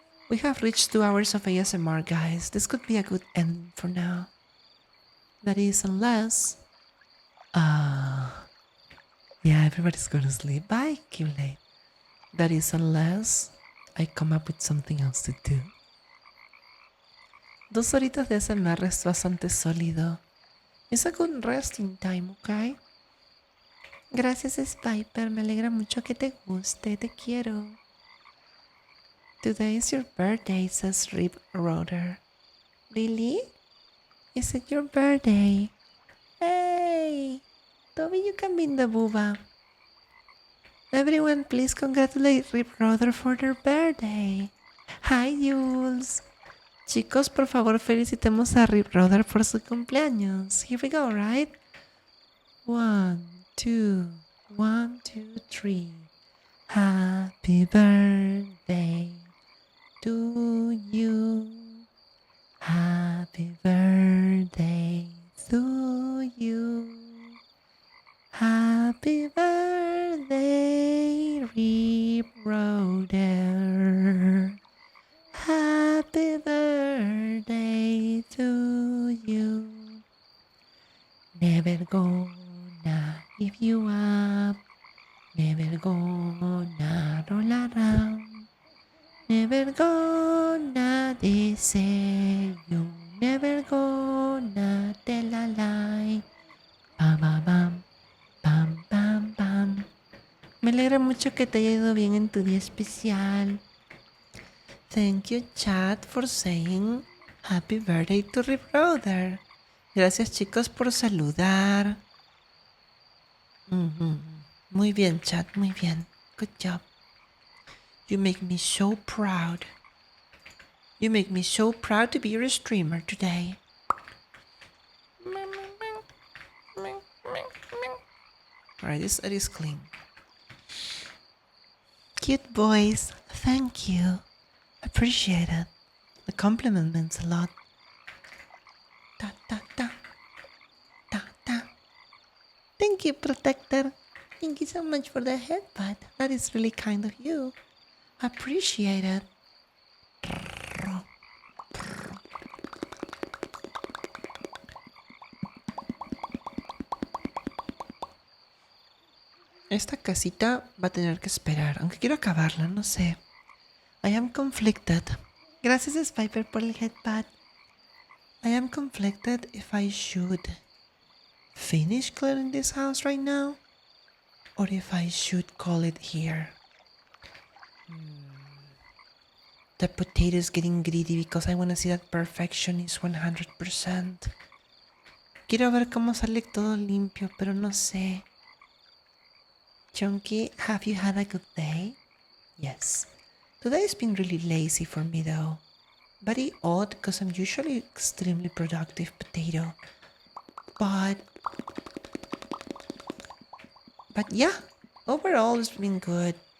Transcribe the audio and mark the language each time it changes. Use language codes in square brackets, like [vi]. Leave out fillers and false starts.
[en] We have reached 2 hours of ASMR, guys. This could be a good ending for now. That is, unless... yeah, everybody's gonna sleep. Bye, Q-Late. That is, unless I come up with something else to do. [es] 2 horitas de ASMR es bastante sólido. [en] It's a good resting time, [es] ¿ok? Gracias, Spiper. Me alegra mucho que te guste. Te quiero. [en] Today is your birthday, says Rip Roder. Really? Is it your birthday? Hey! Toby, you can be in the booba. Everyone, please congratulate Rip Roder for their birthday. Hi, Jules. [es] Chicos, por favor, felicitemos a Rip Roder por su cumpleaños. [en] Here we go, right? 1, 2, 1, 2, 3. Happy birthday to you. Happy birthday to you. Happy birthday, Rip Roder. Happy birthday to you. Never gonna give you up. Never gonna roll around. Never gonna disagree you. Never gonna tell a lie. Bam, bam, bam, bam, bam, bam. [es] Me alegra mucho que te haya ido bien en tu día especial. [en] Thank you, chat, for saying happy birthday to Rip Roder. [es] Gracias, chicos, por saludar. Muy bien, chat, muy bien. [en] Good job. You make me so proud. You make me so proud to be your streamer today. Alright, this is clean. Cute boys. Thank you. Appreciate it. The compliment means a lot. Ta ta ta. Ta ta. Thank you, Protector. Thank you so much for the headbutt. That is really kind of you. Appreciate it. [es] Esta casita va a tener que esperar, aunque quiero acabarla, no sé. [en] I am conflicted. [es] Gracias, Spiper, por el headpad. [en] I am conflicted if I should finish clearing this house right now or if I should call it here. The potato is getting greedy because I want to see that perfection is 100%. [es] Quiero ver cómo sale todo limpio, pero no sé. [en] Chunky, have you had a good day? Yes. Today's been really lazy for me though. Very odd because I'm usually extremely productive potato. But yeah, overall it's been good.